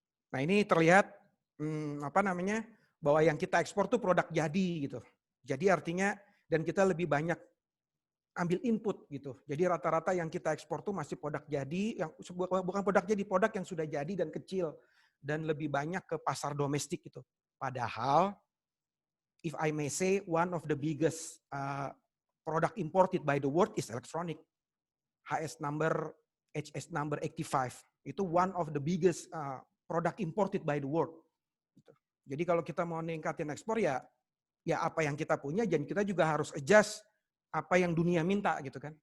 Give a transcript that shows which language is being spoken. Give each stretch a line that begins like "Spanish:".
Indonesian: Nah ini terlihat apa namanya, bahwa yang kita ekspor tuh produk jadi gitu. Jadi artinya, dan kita lebih banyak ambil input gitu. Jadi rata-rata yang kita ekspor tuh masih produk jadi, yang bukan produk jadi, produk yang sudah jadi dan kecil. Dan lebih banyak ke pasar domestik gitu.
English: Padahal, if I may say, one of the biggest product imported by the world is electronic. HS number 85. Itu one of the biggest product imported by the world.
Indonesian: Jadi kalau kita mau ningkatin ekspor ya apa yang kita punya, dan kita juga harus adjust apa yang dunia minta gitu kan.